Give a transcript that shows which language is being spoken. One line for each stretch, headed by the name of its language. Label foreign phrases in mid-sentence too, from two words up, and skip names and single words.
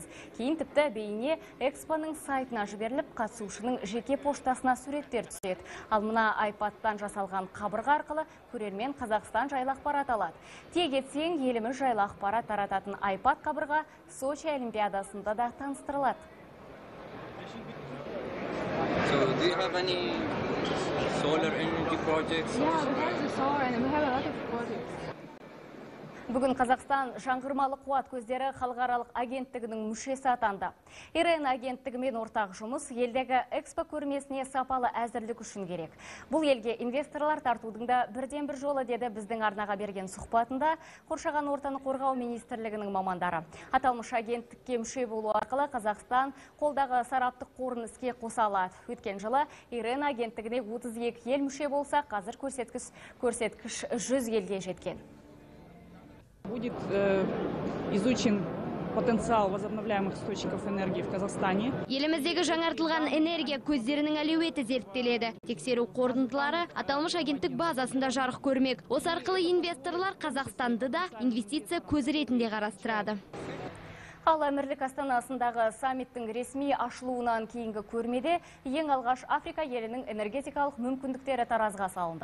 Kazakh: Кейін тіпті бейне Экспоның сайтына жіберіліп, қатысушының жеке поштасына суреттер түседі. Ал мына iPad-тан жасалған қабырға арқылы көрермен Қазақстан жайлы ақпарат алады. Тек етсең, еліміз жайлы ақпарат тарататын iPad қабырға Сочи Олимпиадасында да таныстырылады.
English: So, do you have any solar energy projects? Yeah, we have the solar and we have a lot of projects.
Kazakh: Бүгін Қазақстан жаңғырмалы қуат көздері халықаралық агенттігінің мүшесі атанды. ИРН агенттігімен ортақ жұмыс елдегі Экспо көрмесіне сапалы әзірлік үшін керек. Бұл елге инвесторлар тартудың да бірден бір жолы, деді біздің арнаға берген сұхбатында қоршаған ортаны қорғау министрлігінің мамандары. Аталмыш агенттікке мүше болу арқылы Қазақстан қолдағы сараптық қорын іске қоса алады. Өткен жылы ИРН агенттігіне 32 ел мүше болса, қазір көрсеткіш 100 елге жеткен.
Russian: Будет изучен потенциал возобновляемых источников энергии в Казахстане.
Kazakh: Еліміздегі жаңартылған энергия көздерінің әлеуеті зерттеледі. Тексеру қорытындылары аталмыш агенттік базасында жарық көрмек. Осы арқылы инвесторлар Қазақстанды да инвестиция көзі ретінде қарастырады. Ал Әмірлік астанасындағы саммиттің ресми ашылуынан кейінгі көрмеде ең алғаш Африка елінің энергетикалық мүмкіндіктері таразға салынды.